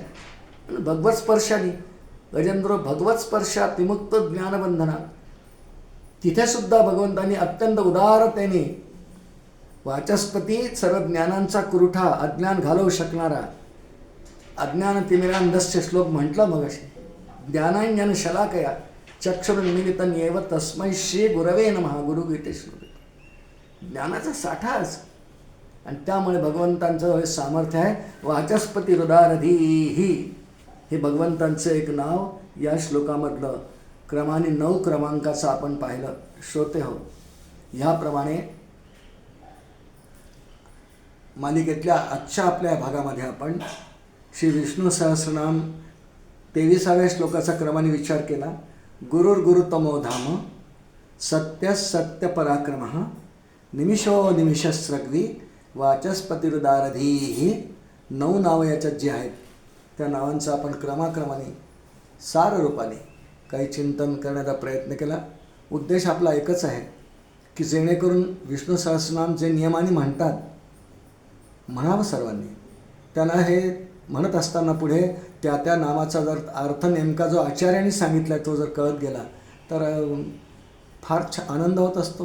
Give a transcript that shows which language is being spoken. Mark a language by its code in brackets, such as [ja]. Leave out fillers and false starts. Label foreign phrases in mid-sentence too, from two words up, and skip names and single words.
[mr] भगवत स्पर्शाने गजेंद्र भगवत स्पर्शात विमुक्त ज्ञानबंधनात, तिथे सुद्धा भगवंतांनी अत्यंत उदारतेने वाचस्पती, सर्व ज्ञानांचा कुरुठा, अज्ञान घालवू शकणारा, [sa] अज्ञान तिमिरांधस्य [mr] श्लोक म्हटलं मग असे. [sa] ज्ञानांजन शलाकया चक्षुरुन्मीलितं येव तस्मै श्री गुरवे नमः. [mr] गुरुगीते श्लोक. ज्ञानाचा साठाच. आणि त्यामुळे भगवंतांचं हे सामर्थ्य आहे. वाचस्पती हृदारधीही हे भगवंतांचं एक नाव या श्लोकामधलं क्रमाने 9 क्रमांकाचं आपण पाहिलं. श्रोते हो, ह्याप्रमाणे मालिकेतल्या आजच्या आपल्या भागामध्ये आपण श्री विष्णू सहस्रनाम 23व्या श्लोकाचा क्रमाने विचार केला. [sa] गुरुर्गुरुतमो धाम सत्य सत्य पराक्रमः निमिषो निमिषस्रग्वी वाचस्पतिरुदारधीही. [mr] 9 नावं याच्यात जी आहेत त्या नावांचं आपण क्रमाक्रमाने सार रूपाने काही चिंतन करण्याचा प्रयत्न केला. उद्देश आपला एकच आहे की जेणेकरून विष्णू सहस्रनाम जे नियमाने म्हणतात, म्हणावं सर्वांनी. त्यांना हे म्हणत असताना पुढे त्या त्या नामाचा जर अर्थ नेमका जो आचार्यांनी सांगितला तो जर कळत गेला तर फार आनंद होत असतो.